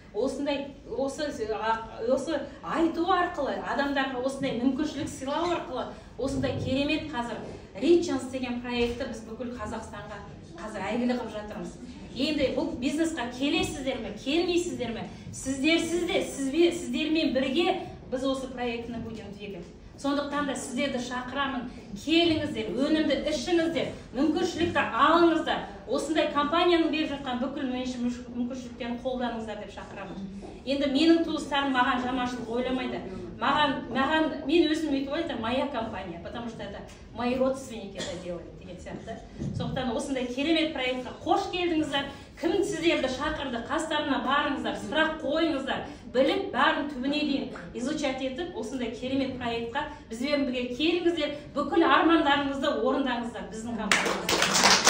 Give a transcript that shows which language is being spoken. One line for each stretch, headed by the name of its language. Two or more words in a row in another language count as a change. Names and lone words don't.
Kazakh: Осы айту арқылы, адамдарға осындай мүмкіншілік сыйлау арқылы, осындай керемет қазір Ричанс деген проекті біз бүкіл Қазақстанға қазір әйгілі қылып жатырмыз. Енді бұл бизнесқа келесіздер ме, келмейсіздер ме? Сіздермен бірге біз осы проектіні
Russian: будем двигать.
Kazakh: Сондықтан да сіздерді шақырамын, келіңіздер, өнімді ішіңіздер, мүмкіншілікті алыңыздар. Осындай компанияның беріп жатқан бүкіл мүмкіншіліктерін қолданыңыздар деп шақырамын. Енді менің туыстарым маған жаманшылық ойламайды. Мен өзім өйтіп айтам,
Russian: моя компания, потому что это мои родственники это делают
Kazakh: деген сияқты. Сондықтан осындай керемет проектқа қош келдіңіздер. Кім сіздерді шақырды, қастарына барыңыздар, сұрақ қойыңыздар, біліп, бәрін түбіне дейін изучать етіп, осындай керемет проектқа бізбен бірге келіңіздер, бүкіл армандарыңызды орындаңыздар біздің компаниямызда.